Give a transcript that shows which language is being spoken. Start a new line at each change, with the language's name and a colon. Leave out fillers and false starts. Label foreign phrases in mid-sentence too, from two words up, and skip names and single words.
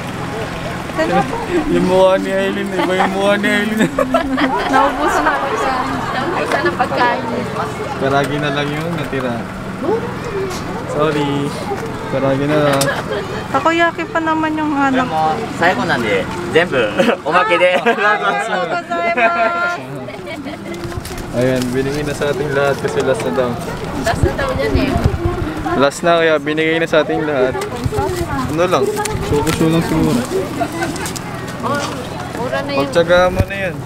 Filipino: Yung mukha ni Aileen, iba yung mukha ni Aileen. Naubusan ako siya. Isa ng pagkain. Karagi na lang yun, natira. Sorry. Karagi na lang. Takoyaki pa naman yung hanap.
Japanese: 最後なんで全部おまけで
Filipino: Ayan, binigay na sa ating lahat kasi last na daw. Last na daw yan eh. Last na kaya binigay na sa ating lahat. Ano lang, suko-suko lang siguro. Oh, mura na yan. Pagtsaga mo na yan.